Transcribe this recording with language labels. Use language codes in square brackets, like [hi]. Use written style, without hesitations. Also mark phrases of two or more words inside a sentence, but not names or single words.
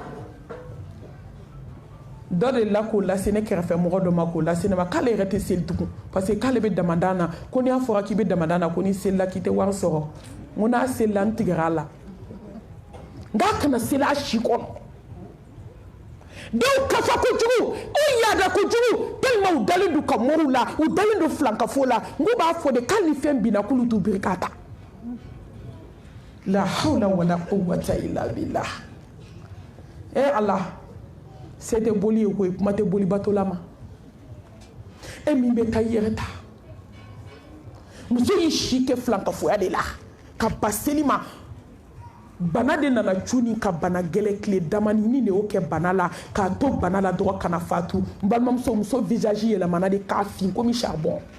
[bm] dɔ de la k'o lase ne kɛrɛfɛ mɔgɔ dɔ ma k'o lase ne ma k'ale yɛrɛ tɛ seli tugun [fr] parce que [bm] k'ale bɛ damadan na ko n'i y'a fɔra k'i bɛ damadan na ko n'i selila k'i tɛ wari sɔrɔ n ko n'a selila n tigɛra a la nka kana seli a si kɔnɔ dɔw kafa kojugu u yaada kojugu tellement u dalen don ka moriw la u dalen don filankafo la n ko b'a fɔ de k'ali ni fɛn binna k'olu t'u biri k'a ta [ar] لا حول ولا قوة إلا بالله [bm] Allah se tɛ boli ye koyi kuma tɛ boli batola ma min bɛ taa i yɛrɛ ta muso y'i si kɛ filankafoya de la ka ba seli ma bana de nana cuni ka bana gɛlɛ tile damani ni de y'o kɛ bana la k'a to bana la dɔrɔn kana fatu n balimamuso muso visage yɛlɛmana de k'a fin komi charbon